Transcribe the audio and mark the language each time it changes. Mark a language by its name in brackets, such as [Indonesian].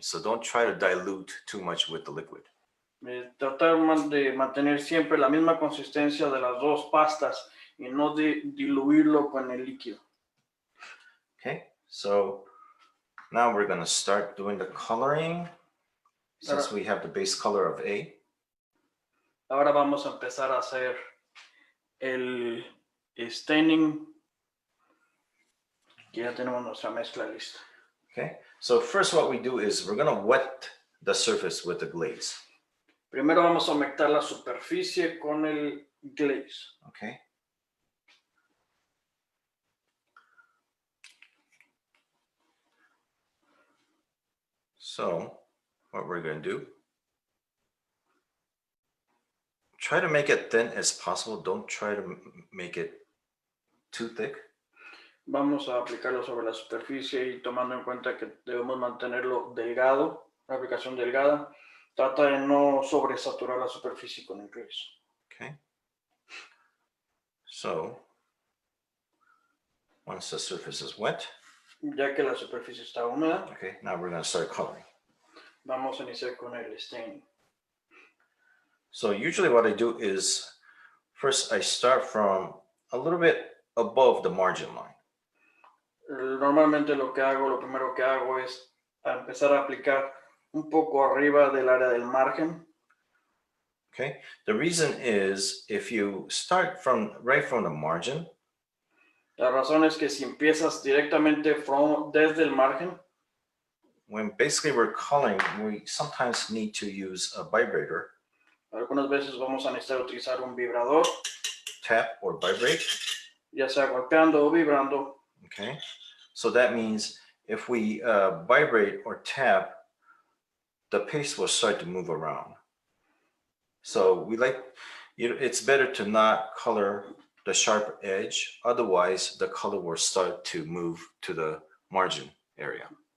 [English] So don't try to dilute too much with the liquid. [Spanish] Tratar de mantener siempre la misma consistencia de las dos pastas y no de diluirlo con el líquido. [English] Okay, so now we're going to start doing the coloring since we have the base color of A. [Spanish] Ahora vamos a empezar a hacer el staining. Ya tenemos nuestra mezcla lista. [English] Okay, so first what we do is we're going to wet the surface with the glaze. [Spanish] Primero vamos a humectar la superficie con el glaze. [English] Okay. So what we're going to do, try to make it thin as possible. Don't try to make it too thick. [Spanish] Vamos a aplicarlo sobre la superficie y tomando en cuenta que debemos mantenerlo delgado, una aplicación delgada. Trata de no sobresaturar la superficie con el glaze. [English] Okay. So once the surface is wet, [Spanish] ya que la superficie está húmeda, [English] okay, now we're going to start coloring. [Spanish] Vamos a iniciar con el staining. [English] So usually what I do is first I start from a little bit above the margin line. [Spanish] Normalmente lo primero que hago es empezar a aplicar un poco arriba del área del margen. [English] Okay, the reason is if you start right from the margin, [Spanish] La razón es que si empiezas directamente desde el margen, [English] when basically we're coloring, we sometimes need to use a vibrator, [Spanish] algunas veces vamos a necesitar utilizar un vibrador, [English] tap or vibrate. [Spanish] ya sea golpeando o vibrando. [English] Okay, so that means if we vibrate or tap, the paste will start to move around. So we like, it's better to not color the sharp edge, otherwise the color will start to move to the margin area.